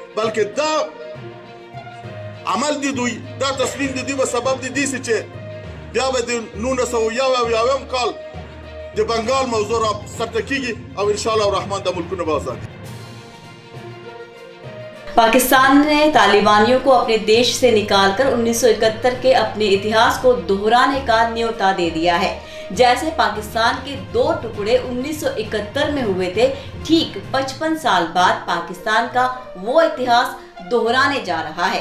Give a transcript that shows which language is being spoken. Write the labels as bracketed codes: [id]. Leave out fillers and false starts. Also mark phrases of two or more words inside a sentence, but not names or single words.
[ps] بلکې دا عمل دی دوی دا تصمیم دی دوی به سبب دی دي چې بیا به د 1991 کال د بنگال موضوع را سرته کیږي او [ar] ان شاء الله [ps] الرحمن د ملکونو به آزادي. [hi] पाकिस्तान ने तालिबानियों को अपने देश से निकालकर 1971 के अपने इतिहास को दोहराने का न्योता दे दिया है। जैसे पाकिस्तान के दो टुकड़े 1971 में हुए थे, ठीक 55 साल बाद पाकिस्तान का वो इतिहास दोहराने जा रहा है।